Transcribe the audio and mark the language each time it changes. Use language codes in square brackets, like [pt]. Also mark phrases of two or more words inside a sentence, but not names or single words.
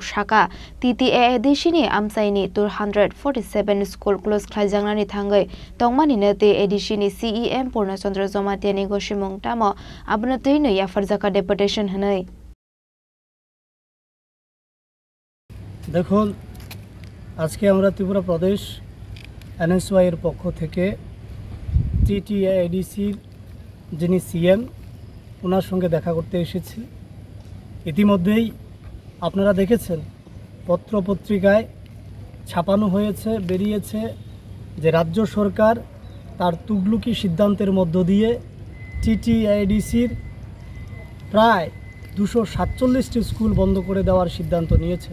[trp] shaka TTAADC ni amsaini 247 school close khlaijangnani thangoi tongmani nate ADC ni CEM Purnachandra Jomatiani goshimung tamo abnatui no yafarjaka deputation hanai [bn] দেখুন আজকে আমরা ত্রিপুরা প্রদেশ এনএসওয়াই এর পক্ষ থেকে টিটিএডিসির যিনি সিএম ওনার সঙ্গে দেখা করতে এসেছি। ইতিমধ্যেই আপনারা দেখেছেন পত্রপত্রিকায় ছাপানো হয়েছে, বেরিয়েছে যে রাজ্য সরকার তার তুগলুকি সিদ্ধান্তের মধ্য দিয়ে টিটিএডিসির প্রায় 247টি স্কুল বন্ধ করে দেওয়ার সিদ্ধান্ত নিয়েছে।